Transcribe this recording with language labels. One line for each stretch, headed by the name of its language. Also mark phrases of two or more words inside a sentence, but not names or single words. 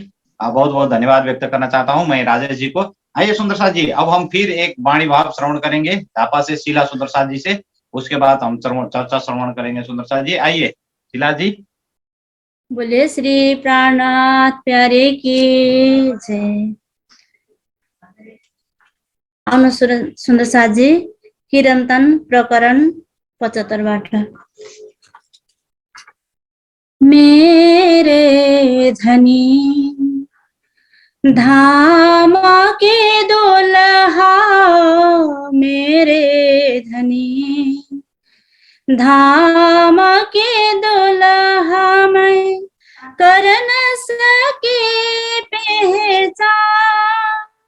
Hindi: बहुत बहुत धन्यवाद व्यक्त करना चाहता हूं मैं राजेश जी को। आइए सुंदर साथ जी, अब हम फिर एक वाणी भाव श्रवण करेंगे धापा से शीला सुंदर साथ जी से। उसके बाद हम चर्चा श्रवण करेंगे। सुंदर साथ जी आइए। शीला जी। बोले श्री प्राणनाथ प्यारे की जय।
Nepali: आउनु सुन्दर साथजी, किरन्तन प्रकरण 75बाट।
Hindi: मेरे धनी धाम के दुल्हा मेरे धनी, धाम के दुल्हा मैं कर न सके पहचान,